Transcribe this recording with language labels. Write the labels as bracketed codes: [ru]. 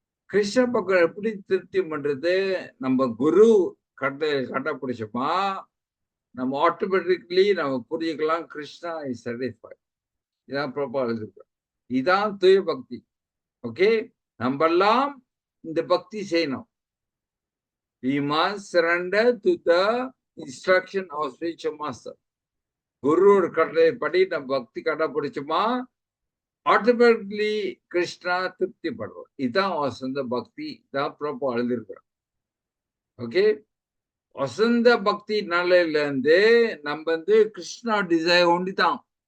[ta] கிருஷ்ண பக்கம் எப்படி திருப்தி பண்றது? நம்ம குரு கடைபிடிச்சோமா நம்ம ஆட்டோமேட்டிக்லி நம்ம புரிஞ்சுக்கலாம், கிருஷ்ணா [en] Is satisfied. [ta] இதான் ப்ராப்பரா எழுதிருக்கோம். இதான் துய பக்தி. ஓகே, நம்ம எல்லாம் இந்த பக்தி செய்யணும். [en] We must surrender to the instruction of spiritual master. [ta] குருவோட கட்டளை படி நம்ம பக்தி கடைபிடிச்சோமா ஆட்டோமேட்டிக்லி கிருஷ்ணா திருப்தி படுவோம். இதுதான் வசந்த பக்தி. இதான் ப்ராப்பரா எழுதிருக்கிறோம். ஓகே, வசந்த பக்தி நாளையில இருந்து நம்ம வந்து கிருஷ்ணா டிசைர் ஒண்டிதான்.